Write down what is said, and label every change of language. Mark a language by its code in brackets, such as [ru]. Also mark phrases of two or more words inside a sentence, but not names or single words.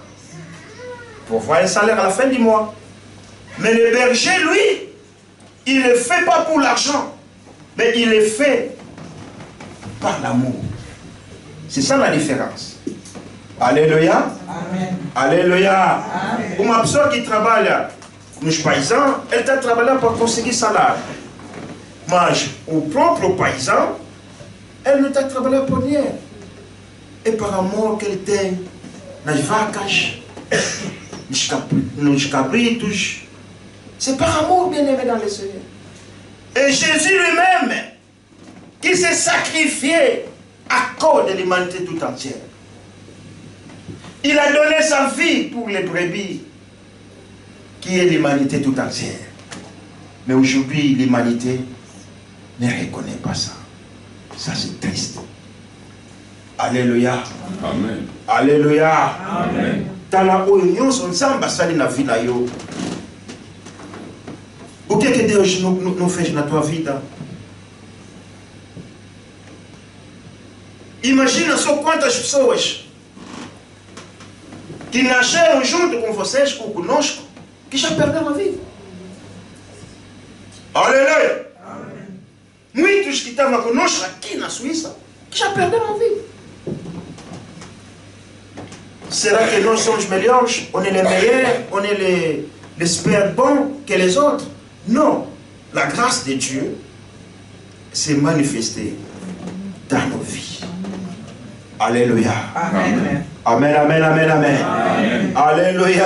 [fr] Pour avoir un salaire à la fin du mois. Mais le berger, lui, il ne le fait pas pour l'argent, mais il le fait par l'amour. C'est ça la différence. Alléluia. Amen. Alléluia. [pt] Uma pessoa que trabalha nos paysans, ele está trabalhando para conseguir salário. Mas o próprio paysan, ele não está trabalhando por dinheiro. É para amor que ele tem nas vacas, nos cabritos. [fr] C'est par amour, bien-aimé dans le Seigneur. Et Jésus lui-même, qui s'est sacrifié à cause de l'humanité tout entière. Il a donné sa vie pour les brebis, qui est l'humanité tout entière. Mais aujourd'hui, l'humanité ne reconnaît pas ça. Ça, c'est triste. Alléluia. Amen. Alléluia. Amen. Dans la union, on s'en va dans la vie. [pt] O que Deus não fez na tua vida? Imagina só quantas pessoas que nasceram junto com vocês ou conosco, que já perderam a vida. Aleluia! Muitos que estavam conosco aqui na Suíça, que já perderam a vida. Será que nós somos melhores? [fr] On est les meilleurs? On est les super bons que les autres? Non. La grâce de Dieu s'est manifestée dans nos vies. Alléluia. Amen. Amen, amen, amen, amen. Amen. Alléluia.